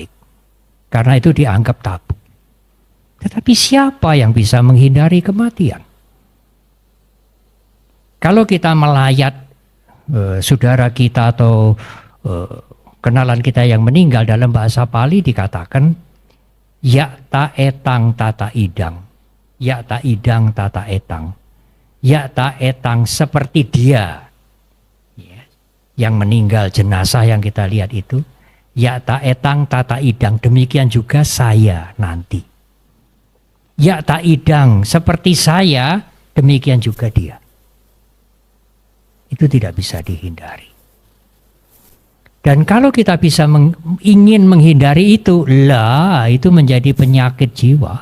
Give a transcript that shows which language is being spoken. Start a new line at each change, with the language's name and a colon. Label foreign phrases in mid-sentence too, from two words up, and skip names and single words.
Indonesian: Karena itu dianggap tabu. Tetapi siapa yang bisa menghindari kematian? Kalau kita melayat saudara kita atau kenalan kita yang meninggal, dalam bahasa Pali dikatakan
Pali: yakta etang tata idang. Yakta idang tata etang. Yakta etang
Indonesian: seperti dia. Yang meninggal, jenazah yang kita lihat itu.
Pali: Yakta etang tata idang.
Indonesian: Demikian juga saya nanti.
Pali: Yakta idang
Indonesian: seperti saya, demikian juga dia. Itu tidak bisa dihindari. Dan kalau kita bisa ingin menghindari itu, itu menjadi penyakit jiwa.